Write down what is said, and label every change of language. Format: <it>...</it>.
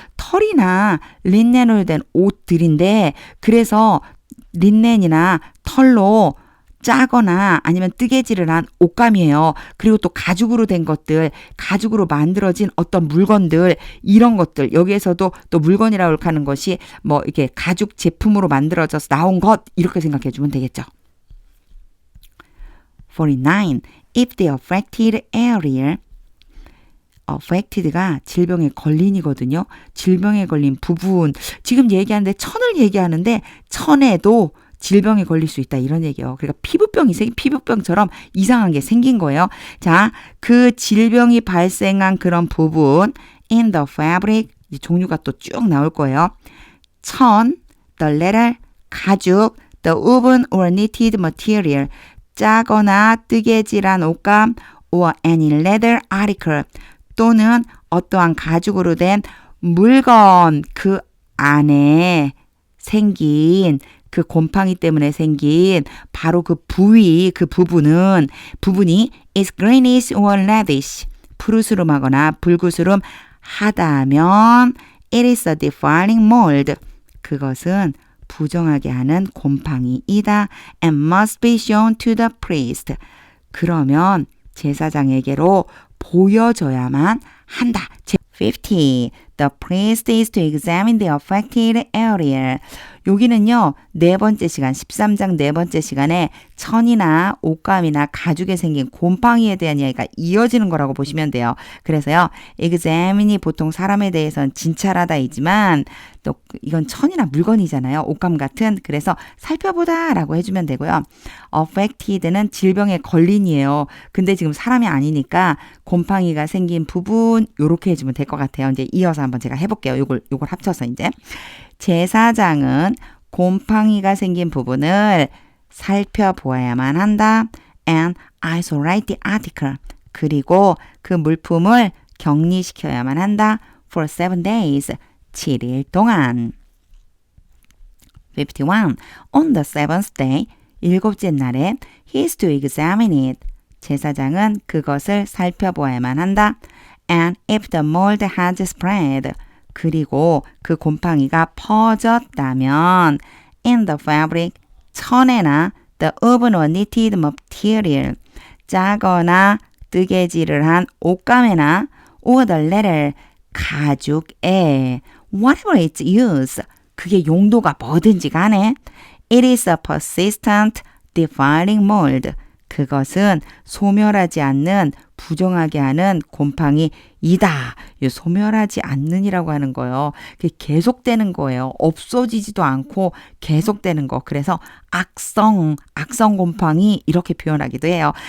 <ko>털이나 린넨으로 된 옷들인데, 그래서 린넨이나 털로 짜거나 아니면 뜨개질을 한 옷감이에요. 그리고 또 가죽으로 된 것들, 가죽으로 만들어진 어떤 물건들, 이런 것들, 여기에서도 또 물건이라고 하는 것이 뭐 이렇게 가죽 제품으로 만들어져서 나온 것, 이렇게 생각해 주면 되겠죠. 49.</ko> <en>If the affected area, affected가</en> <ko>질병에 걸린이거든요. 질병에 걸린 부분, 지금 얘기하는데 천을 얘기하는데 천에도 질병에 걸릴 수 있다, 이런 얘기예요. 그러니까 피부병처럼 이상한 게 생긴 거예요. 자, 그 질병이 발생한 그런 부분,</ko> <en>in the fabric,</en> <ko>종류가 또 쭉 나올 거예요.</ko> <en>천, the leather, 가죽, the woven or knitted material,</en> <ko>짜거나 뜨개질한 옷감,</ko> <en>or any leather article,</en> <ko>또는 어떠한 가죽으로 된 물건, 그 안에 생긴 그 곰팡이 때문에 생긴 바로 그 부위, 그 부분이</ko> <en>is greenish or reddish,</en> <ko>푸르스름하거나 붉으스름 하다면</ko> <en>it is a defiling mold,</en> <ko>그것은 부정하게 하는 곰팡이이다.</ko> <en>and must be shown to the priest,</en> <ko>그러면 제사장에게로 보여줘야만 한다.</ko> <en>50. the priest is to examine the affected area.</en> <ko>여기는요, 네 번째 시간, 13장 네 번째 시간에 천이나 옷감이나 가죽에 생긴 곰팡이에 대한 이야기가 이어지는 거라고 보시면 돼요. 그래서요, examine이 보통 사람에 대해서는 진찰하다이지만 또 이건 천이나 물건이잖아요. 옷감 같은. 그래서 살펴보다 라고 해주면 되고요. affected는 질병에 걸린이에요. 근데 지금 사람이 아니니까 곰팡이가 생긴 부분 요렇게 해주면 될 것 같아요. 이제 이어서 한번 제가 해볼게요. 요걸 합쳐서 이제. 제사장은 곰팡이가 생긴 부분을 살펴보아야만 한다.</ko> <en>And isolate the article.</en> <ko>그리고 그 물품을 격리시켜야만 한다.</ko> <en>For 7 days.</en> <ko>7일 동안.</ko> <en>51. On the seventh day.</en> <ko>일곱째 날에</ko> <en>he is to examine it.</en> <ko>제사장은 그것을 살펴보아야만 한다.</ko> <en>And if the mold has spread.</en> <ko>그리고 그 곰팡이가 퍼졌다면</ko> <en>in the fabric,</en> <ko>천에나</ko> <en>the woven or knitted material,</en> <ko>짜거나 뜨개질을 한 옷감에나</ko> <en>or the leather,</en> <ko>가죽에</ko> <en>whatever its use,</en> <ko>그게 용도가 뭐든지 간에</ko> <en>it is a persistent, defiling mold.</en> <ko>그것은 소멸하지 않는 부정하게 하는 곰팡이이다. 소멸하지 않는이라고 하는 거예요. 그게 계속되는 거예요. 없어지지도 않고 계속되는 거. 그래서 악성 곰팡이 이렇게 표현하기도 해요.</ko>